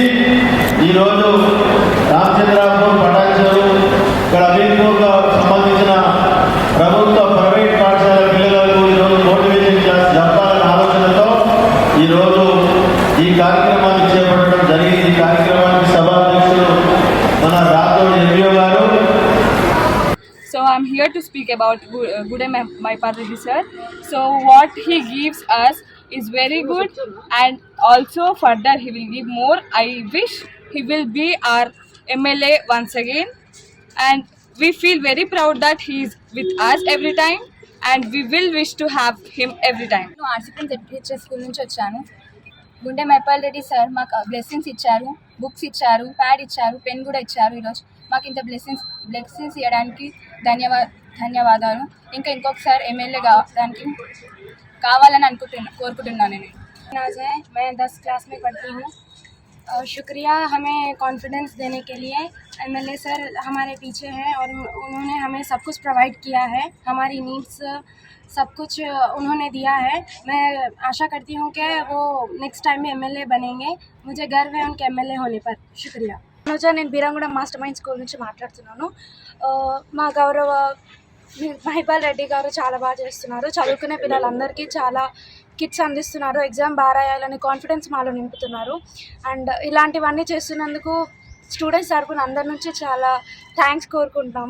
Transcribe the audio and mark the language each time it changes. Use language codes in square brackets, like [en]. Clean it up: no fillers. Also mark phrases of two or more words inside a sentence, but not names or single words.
[te] ఈరోజు రామచంద్రాపూర్, పటాన్చెరు, ఇక్కడ అమీర్పూర్గా సంబంధించిన ప్రభుత్వ ప్రైవేట్ పాఠశాల పిల్లలకు ఈరోజు [en] motivation class [te] జరపాలనే ఆలోచనతో ఈరోజు ఈ కార్యక్రమాన్ని చేపట్టడం జరిగింది. ఈ కార్యక్రమానికి సభాధ్యక్షులు మన రాథోడ్ ఎంపీఓ గారు. [en] So I'm here to speak about Gudem Mahipal Reddy sir. So what he gives us is very good, and also further he will give more. I wish he will be our MLA once again, and we feel very proud that he is with us every time, and we will wish to have him every time. [te] నేను ఆర్సిపిన్ జెడ్పీహెచ్ఎస్ స్కూల్ నుంచి వచ్చాను. గుండె మైపాల్ రెడ్డి సార్ మాకు బ్లెస్సింగ్స్ ఇచ్చారు, బుక్స్ ఇచ్చారు, ప్యాడ్ ఇచ్చారు, పెన్ కూడా ఇచ్చారు. ఈరోజు మాకు ఇంత బ్లెస్సింగ్స్ ఇవ్వడానికి ధన్యవాదాలు. ఇంకొకసారి ఎమ్మెల్యే కావాలని కోరుకుంటున్నాను నేను. [hi] मैं 10 क्लास में पढ़ती हूँ. शुक्रिया हमें कॉन्फिडेंस देने के लिए. एमएलए सर हमारे पीछे हैं और उन्होंने हमें सब कुछ प्रोवाइड किया है, हमारी नीड्स सब कुछ उन्होंने दिया है. मैं आशा करती हूँ कि वो [en] next time [hi] में एमएलए बनेंगे. मुझे गर्व है उनके एमएलए होने पर. शुक्रिया. [te] నేను బీరంగూడెం మాస్టర్ మైండ్ స్కూల్ నుంచి మాట్లాడుతున్నాను. మా గౌరవ మహిపాల్ రెడ్డి గారు చాలా బాగా చేస్తున్నారు. చదువుకునే పిల్లలందరికీ చాలా కిట్స్ అందిస్తున్నారు. ఎగ్జామ్ బాగా రాయాలని కాన్ఫిడెన్స్ మాలో నింపుతున్నారు. అండ్ ఇలాంటివన్నీ చేస్తున్నందుకు స్టూడెంట్స్ తరపున అందరి నుంచి చాలా థ్యాంక్స్ కోరుకుంటున్నాము.